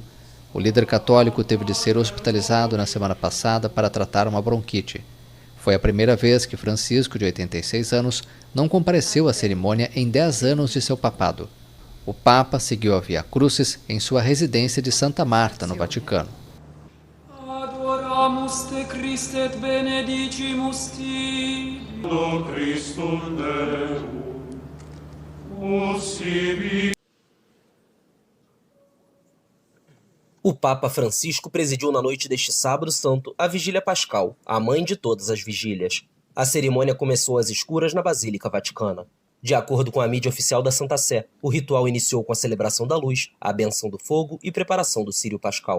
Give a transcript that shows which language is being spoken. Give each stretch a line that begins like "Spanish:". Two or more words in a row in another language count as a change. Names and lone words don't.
Portuguese: O líder católico teve de ser hospitalizado na semana passada para tratar uma bronquite. Foi a primeira vez que Francisco, de 86 anos, não compareceu à cerimônia em 10 anos de seu papado. O Papa seguiu a Via Crucis em sua residência de Santa Marta, no Vaticano.
Latin: Adoramus te Christe et benedicimus te. Do Christum Deus,
Portuguese: O Papa Francisco presidiu na noite deste sábado santo a Vigília Pascal, a mãe de todas as vigílias. A cerimônia começou às escuras na Basílica Vaticana. De acordo com a mídia oficial da Santa Sé, o ritual iniciou com a celebração da luz, a benção do fogo e preparação do círio pascal.